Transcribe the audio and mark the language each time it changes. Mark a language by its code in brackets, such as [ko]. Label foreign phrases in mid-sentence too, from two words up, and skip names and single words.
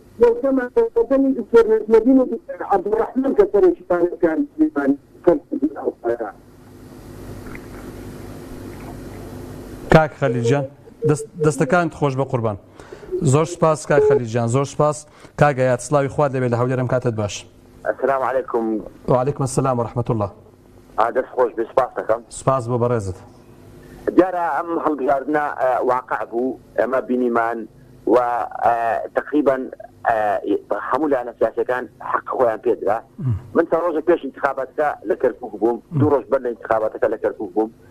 [ckb] عەبدوڕەحمان کە سەرێکی پارێزگاری سلێمانی کاک خەلیلجان دەستەکانت خۆش بە قوربان زۆر سپاس کاک خەلیلجان زۆر سپاس کاگەیات سڵاوی خوارد دەبێت لە هەولێرم کاتت باش [ar] السلام عليكم وعليكم السلام ورحمة الله [ckb] دەست خۆش بێ سپاس دەکەم سپاس بۆ بەڕێزت دیارە ئەم هەڵبژاردنە واقع بوو ئەمە بینیمان و تقریبا هەموو لایەنە سیاسیەکان حەق خۆیان پێدرا من تا ڕۆژە پێش انتخاباتەکە لە کەرکووک بووم دوو ڕۆژ بەر لە انتخاباتەکە لە کەرکووک بووم